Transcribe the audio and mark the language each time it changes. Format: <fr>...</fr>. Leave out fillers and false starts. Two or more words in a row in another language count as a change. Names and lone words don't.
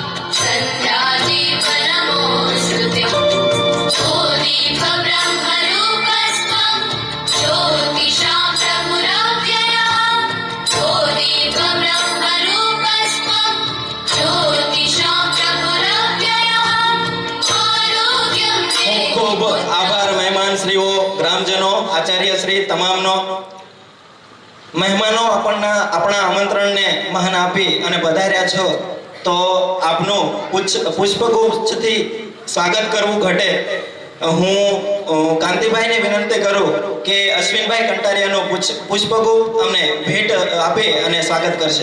<sa>सन्ध्यादीपनमोऽस्तुते ओ दीपब्रह्मरूपस्त्वं ज्योतिषां प्रभुरव्ययः ओ दीपब्रह्मरूपस्त्वं ज्योतिषां प्रभुरव्ययः आरोग्यं मे।</sa> <gu>ખૂબ આભાર મહેમાન શ્રીઓ, ગ્રામજનો, આચાર્ય શ્રી તમામનો। મહેમાનો આપણા આમંત્રણને માન આપી અને પધાર્યા છો તો આપનું પુષ્પગુચ્છથી સ્વાગત કરવું ઘટે। હું કાંતિભાઈને વિનંતી કરું કે અશ્વિનભાઈ કંટારિયાનું પુષ્પગુચ્છ અમને ભેટ આપી અને સ્વાગત કરશે।</gu>